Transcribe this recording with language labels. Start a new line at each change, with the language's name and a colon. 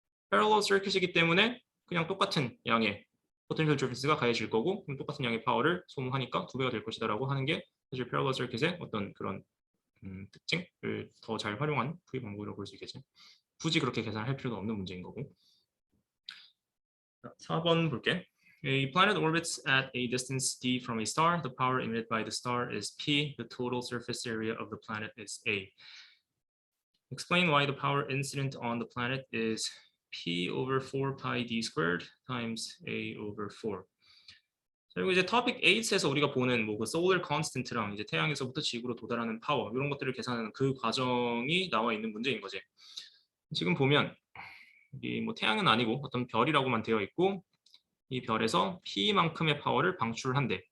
Korean: 패러럴 서킷이기 때문에 그냥 똑같은 양의 포텐셜 디퍼런스가 가해질 거고 그럼 똑같은 양의 파워를 소모하니까 2배가 될 것이다라고 하는 게 사실 패러럴 서킷의 어떤 그런 특징을 더 잘 활용한 프리 방법이라고 볼 수 있겠지. 굳이 그렇게 계산할 필요도 없는 문제인 거고. 4번 볼게.
English: A planet orbits at a distance d from a star. The power emitted by the star is P. The total surface area of the planet is A. Explain why the power incident on the planet is P over 4 pi d squared times A over 4.
Korean: 그리고 이제 topic 8에서 우리가 보는 뭐 그 solar constant랑 이제 태양에서부터 지구로 도달하는 파워 이런 것들을 계산하는 그 과정이 나와 있는 문제인 거지. 지금 보면 이 뭐 태양은 아니고 어떤 별이라고만 되어 있고 이 별에서 P만큼의 파워를 방출한대.